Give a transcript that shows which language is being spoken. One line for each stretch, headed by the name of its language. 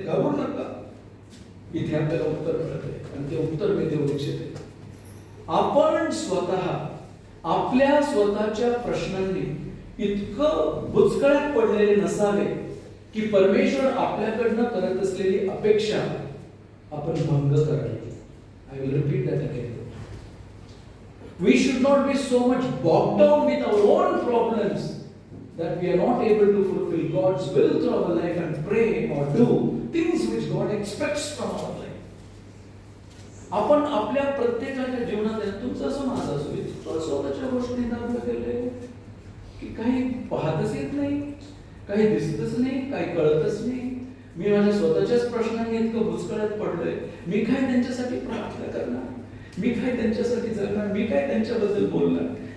Marathi: घाबरू नका, इथे आपल्याला उत्तर मिळत आहे आणि ते उत्तर मी देऊ इच्छिते. आपण स्वतः आपल्या स्वतःच्या प्रश्नांनी इतकं बुचकळ्यात पडलेले नसावे की परमेश्वर आपल्याकडनं करत असलेली अपेक्षा आपण भंग करावी.
English: I will repeat that again. We should not be so much bogged down with our own problems that we are not able to fulfill God's will through our life and pray or do things which God expects from our life.
Marathi: आपण आपल्या प्रत्येकाच्या जीवनात तुमचं असं माझं असो स्वतःच्या गोष्टी दाबलं गेले की काही पाहतच येत नाही, काही दिसतच नाही, काही कळतच नाही. मी माझ्या स्वतःच्याच प्रश्नांनी इतकं भुसकळ्यात पडलोय. मी काय त्यांच्यासाठी प्रार्थना करणार, मी काय त्यांच्यासाठी जगणार, मी काय त्यांच्याबद्दल बोलणार.